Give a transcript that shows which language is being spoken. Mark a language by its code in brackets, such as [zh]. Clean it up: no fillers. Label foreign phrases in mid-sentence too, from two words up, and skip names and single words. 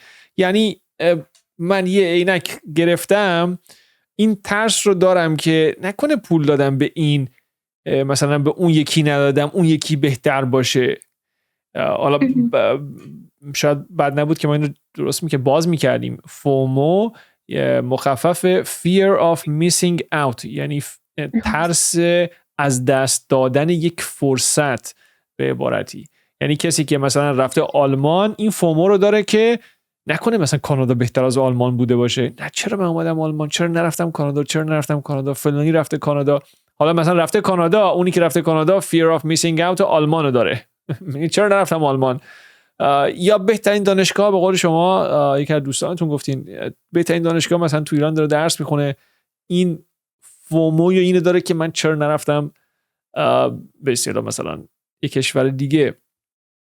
[fa] یعنی من یه عینک گرفتم، این ترس رو دارم که نکنه پول دادم به این مثلا به اون یکی ندادم اون یکی بهتر باشه. حالا شاید بد نبود که ما این رو درست که باز میکردیم. فومو مخفف [en] fear of missing out، [fa] یعنی ترس از دست دادن یک فرصت به عبارتی. یعنی کسی که مثلا رفته آلمان این فومو رو داره که نکنه مثلا کانادا بهتر از آلمان بوده باشه، نه چرا من اومدم آلمان، چرا نرفتم کانادا، فلانی رفته کانادا. حالا مثلا رفته کانادا، اونی که رفته کانادا [en] fear of missing out [fa] آلمان رو داره چرا نرفتم آلمان. یا بهترین دانشگاه، به قول شما یکی از دوستانتون گفتین بهترین دانشگاه مثلا تو ایران داره درس میخونه، این فومو یا اینو داره که من چرا نرفتم به اصطلاح مثلا یک کشور دیگه.